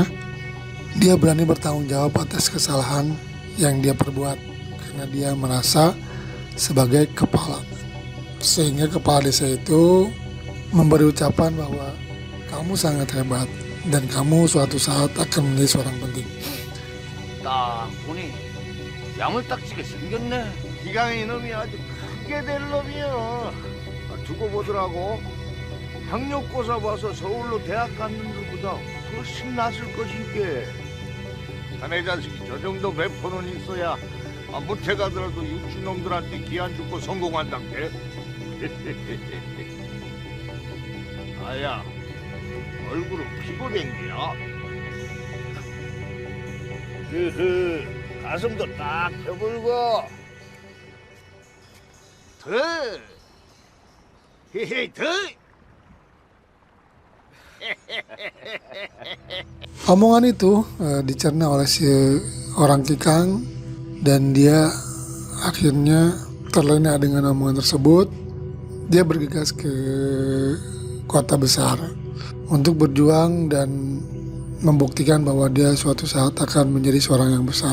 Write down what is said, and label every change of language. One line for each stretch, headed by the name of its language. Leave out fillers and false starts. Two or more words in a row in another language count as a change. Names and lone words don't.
Indonesian: Dia berani bertanggung jawab atas kesalahan yang dia perbuat karena dia merasa sebagai kepala. Sehingga kepala desa itu memberi ucapan bahwa kamu sangat hebat dan kamu suatu saat akan menjadi seorang penting.
Korean: 딱 보니 야물딱지게 생겼네. 기강이 놈이 아주 크게 될 놈이요. 두고 보더라고. 학력고사 봐서 서울로 대학 갔는 것보다 훨씬 낫을 것인게. 자네 자식이 저 정도 배포는 있어야 못해 가더라도 육주놈들한테 기한 죽고 성공한단게. 아야, 얼굴은 피고된 게야. 가슴도 딱 펴불고. 더. 헤헤, 더.
Indonesian: Omongan itu dicerna oleh si orang Kikang dan dia akhirnya terlena dengan omongan tersebut. Dia bergegas ke kota besar untuk berjuang dan membuktikan bahwa dia suatu saat akan menjadi seorang yang besar.